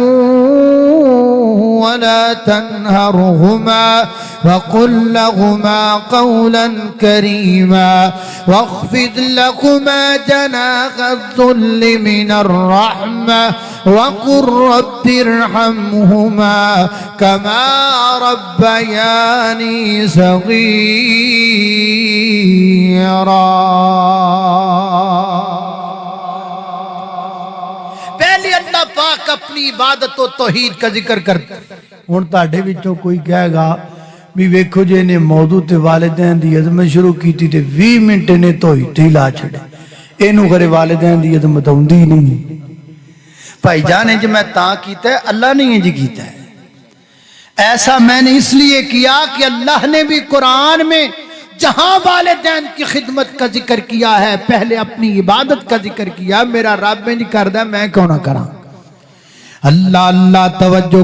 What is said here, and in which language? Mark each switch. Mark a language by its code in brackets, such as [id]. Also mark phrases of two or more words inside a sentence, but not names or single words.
[ar] وَلَا تَنْهَرْهُمَا وَقُل لَّهُمَا قَوْلًا كَرِيمًا واخفض لهما جناح الذل من الرحمة وقل رب ارحمهما كما ربياني صغيرا [pa] پہلے اللہ پاک اپنی عبادت و توحید کا ذکر کرتا ہن تہاڈے وچوں کوئی کہے گا بھی ویکھو جے نے موضوع تے والدین دی عظمت شروع کیتی تے 20 منٹ نے توحید ہی لا چھڑے اینو کرے والدین دی عظمت ہوندی نہیں بھائی جان جو میں تاں کیتا ہے اللہ نے یہ جی کیتا ہے [ur] ایسا میں نے اس لیے کیا کہ اللہ نے بھی قرآن میں جہاں والدین کی خدمت کا ذکر کیا ہے پہلے اپنی عبادت کا ذکر کیا [pa] میرا رب میں نہیں کردہ میں کیوں نہ کراں اللہ اللہ توجہ